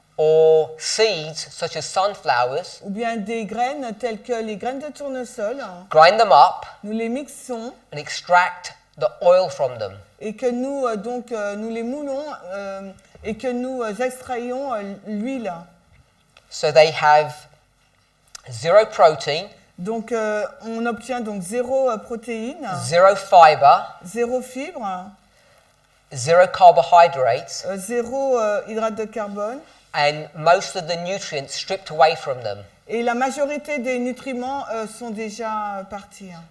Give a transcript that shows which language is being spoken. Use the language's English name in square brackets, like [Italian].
[English] or seeds, such as sunflowers, [French] ou bien des graines telles que les graines de tournesol, hein. [English] grind them up [French] Nous les mixons [English] and extract the oil from them. [French] et que nous, nous les moulons et que nous extrayons l'huile. [English] So they have zero protein, [French] Donc on obtient donc zéro protéine, [English] zero fiber, [French] zéro fibre, [English] zero carbohydrates, [French] zéro hydrate de carbone [English] and most of the nutrients stripped away from them. [French] et la majorité des nutriments sont déjà partis, hein.